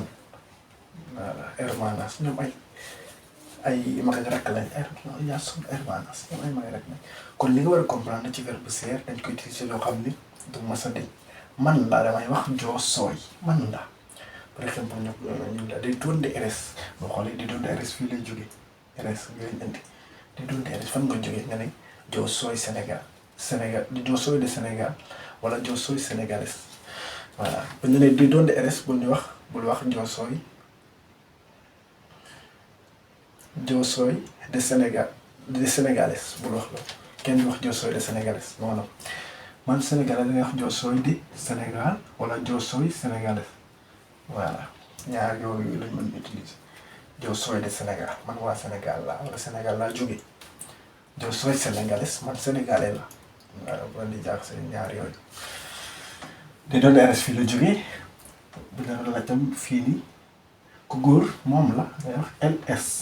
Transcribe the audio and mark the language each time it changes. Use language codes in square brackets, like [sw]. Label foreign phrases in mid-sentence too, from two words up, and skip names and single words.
[wo] Voilà, hermanas ñoom ay mag ak rakk lañ. [es] ellas son hermanas [wo] ñoom ay mag ak rakk lañ. kon li nga war a comprendre ci verbe ser dañ koy utiliser loo xam ni du mas a deñ. man la damay wax [es] yo soy [wo] man la. [fr] par exemple [wo] ñu la day doon [es] de eres [wo] boo xoolee di doon [es] de eres [wo] fii lay jógee eres yooyu lañ indi di doon [es] de eres [wo] fan nga jógee nga ne [es] yo soy Sénégal yo soy de Sénégal [wo] wala [es] yo soy [wo] sénégalais. Voilà, bu ñu nee di doon [es] de eres [wo] bul wax [es] yo soy de Sénégal [wo] de sénégalais bul wax loolu kenn du wax [es] yo soy de [wo] sénégalais non. man sénégalais da ngay wax [es] yo soy de Sénégal [wo] wala [es] yo soy [wo] sénégalais voilà ñaar yooyu lañ mën utiliser [es] yo soy de Sénégal [wo] man waa Sénégal laa wala Sénégal laa jóge [es] yo soy [wo] sénégalais man sénégalais la waaw ban di jaax seen ñaar yooyu te doon RS fii la jógee bu la la tam fii nii ku góor moom la ngay wax LS